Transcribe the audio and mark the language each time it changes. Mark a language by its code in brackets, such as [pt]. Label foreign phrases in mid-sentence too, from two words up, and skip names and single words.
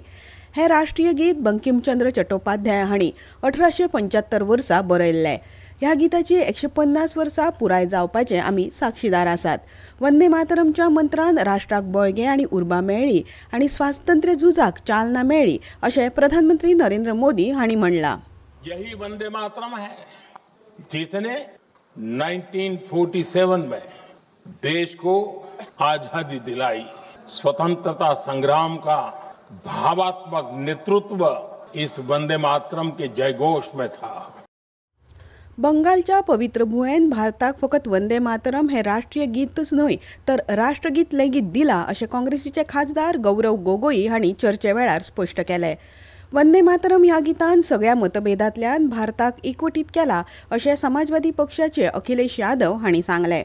[kok] हे राष्ट्रीय गीत बंकिमचंद्र चट्टोपाध्याय हांणी 1875 वर्सा बरयल्लें. ह्या गिताची 150 वर्सां पुराय जावपाचे आमी साक्षीदार आसात. वंदे मातरमच्या मंत्रान राष्ट्राक बळगें आनी उर्बा मेळ्ळी आनी स्वातंत्र्य झुजाक चालना मेळ्ळी अशें प्रधानमंत्री नरेंद्र मोदी हांणी म्हणलां. [hi] यही वंदे मातरम है जिसने 1947 में देश को आजादी दिलाई. स्वतंत्रता संग्राम का भावात्मक नेतृत्व इस वंदे मातरम के जयघोष में था. [kok] बंगालच्या पवित्र भुंयेन भारताक फकत वंदे मातरम हे राष्ट्रीय गीतच न्हय तर राष्ट्रगीत लेगीत दिला अशें काँग्रेसीचे खासदार गौरव गोगोई हांणी चर्चे वेळार स्पश्ट केलें. वंदे मातरम ह्या गितान सगळ्या मतभेदांतल्यान भारताक एकवटीत केला अशें समाजवादी पक्षाचे अखिलेश यादव हांणी सांगलें.